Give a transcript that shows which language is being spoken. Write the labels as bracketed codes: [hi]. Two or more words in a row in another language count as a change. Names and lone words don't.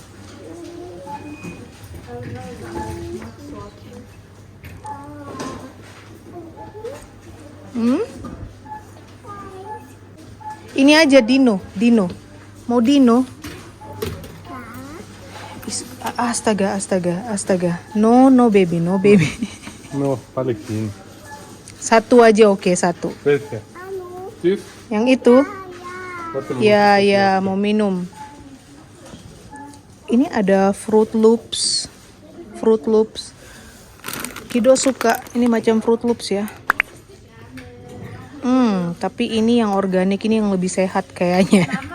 [id] Ini aja Dino. Mau Dino? Astaga. [en] No baby. No, [id] Palestina. Satu aja, oke, satu. [de] Welche? Süß? [id] Yang itu? [de] Warte mal. [id] Ya, mau minum. Ini ada Fruit Loops. Kido suka ini macam Fruit Loops ya. Tapi ini yang organik, ini yang lebih sehat kayaknya.